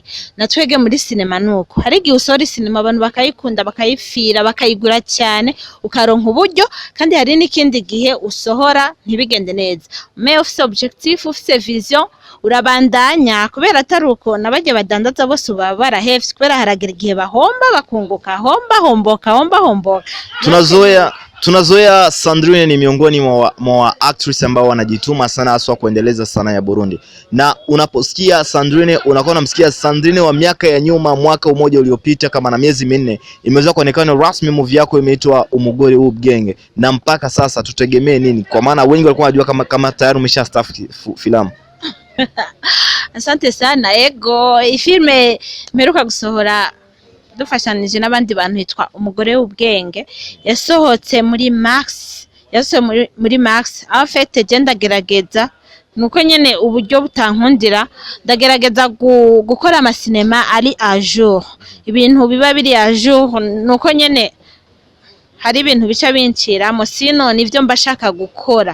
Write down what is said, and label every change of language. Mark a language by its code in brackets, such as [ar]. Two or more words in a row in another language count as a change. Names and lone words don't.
[rn] Natwege muri sinema nuko hari igihe usora sinema abantu bakayikunda bakayipfira bakayigura cyane ukaronka uburyo, kandi hari n'ikindi gihe usohora ntibigende neza. Mais ufise objectif ufise vision urabandanya, kubera atari uko nabajye badandaza bose uba barahevye, kubera haragira igihe bahomba bakunguka, homboka. [sw] Tunazoea Sandrine ni miongoni mwa actress ambao wanajituma sana haswa kuendeleza sanaa ya Burundi. Na unaposikia Sandrine unakuwa unamsikia Sandrine wa miaka ya nyuma, mwaka mmoja uliopita kama na miezi 4 imeweza kuonekana rasmi movie yako imeitwa Umugore w'Ubwenge. Na mpaka sasa tutegemee nini? Kwa maana wengi walikuwa wanajua kama tayari umeshastaff filamu. Asante sana. [rn] Ego ifilme meruka gusohora dufashanije n'abandi bantu hitwa Umugore w'Ubwenge, yasohotse muri Max. Afete je ndagerageza nuko nyene uburyo butankundira, ndagerageza gukora amasinema ari [fr] à jour, [rn] ibintu biba biri [fr] à jour, [rn] nuko nyene hari ibintu bica bincira mo sino nivyo mbashaka gukora.